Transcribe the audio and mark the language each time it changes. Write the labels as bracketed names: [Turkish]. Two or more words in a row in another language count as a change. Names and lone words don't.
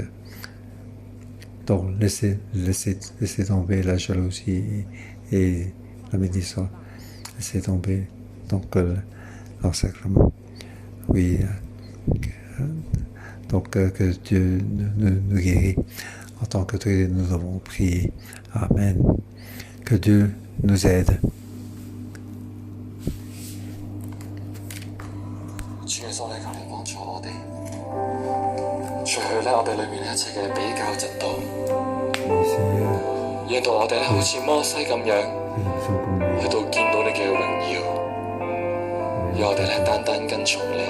[French] Donc laissez tomber la jalousie et la médisance. Laissez tomber donc l'encerclement. Oui. Donc que Dieu nous guérit. En tant que Dieu, nous avons prié. Amen. Que Dieu nous aide. [Cantonese] 主耶穌咧，求你幫助我哋，除去咧我哋裏面一切嘅比較嫉妒，讓到我哋咧好似摩西咁樣，去到見到你嘅榮耀，讓我哋咧單單跟從你。